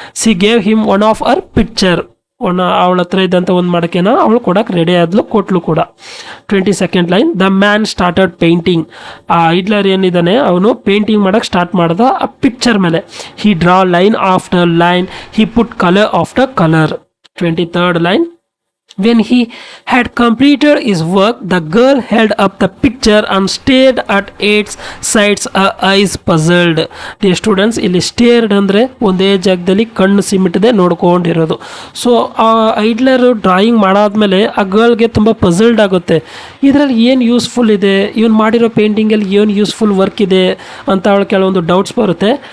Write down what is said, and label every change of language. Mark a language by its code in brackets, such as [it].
[en] She gave him one of her picture. [kn] ಅವಳ ಹತ್ರ ಇದ್ದಂಥ ಒಂದು ಮಡಕೆನ ಅವಳು ಕೊಡಕ್ಕೆ ರೆಡಿ ಆದ್ಲು, ಕೊಟ್ಲು ಕೂಡ. [en] 22nd line, the man started painting. [kn] ಆ ಐಡ್ಲರ್ ಏನಿದ್ದಾನೆ ಅವನು ಪೇಂಟಿಂಗ್ ಮಾಡೋಕ್ಕೆ ಸ್ಟಾರ್ಟ್ ಮಾಡ್ದ ಆ ಪಿಕ್ಚರ್ ಮೇಲೆ. [en] He draw line after line, he put colour after colour. 23rd line, when he had completed his work, the girl held up the picture and stared at its sides, her eyes puzzled. Dear students, [kn] ಇಲ್ಲಿ ಸ್ಟೇರ್ಡ್ ಅಂದರೆ ಒಂದೇ ಜಾಗದಲ್ಲಿ ಕಣ್ಣು ಸಿಮಿಟದೆ ನೋಡ್ಕೊಂಡಿರೋದು. So ಆ ಐಡ್ಲರು drawing ಮಾಡಾದ್ಮೇಲೆ ಆ ಗರ್ಲ್ಗೆ ತುಂಬ puzzled ಆಗುತ್ತೆ. ಇದರಲ್ಲಿ ಏನು ಯೂಸ್ಫುಲ್ ಇದೆ, ಇವನು ಮಾಡಿರೋ ಪೇಂಟಿಂಗಲ್ಲಿ ಏನು ಯೂಸ್ಫುಲ್ ವರ್ಕ್ ಇದೆ ಅಂತ ಅವಳು ಕೆಲವೊಂದು ಡೌಟ್ಸ್ ಬರುತ್ತೆ.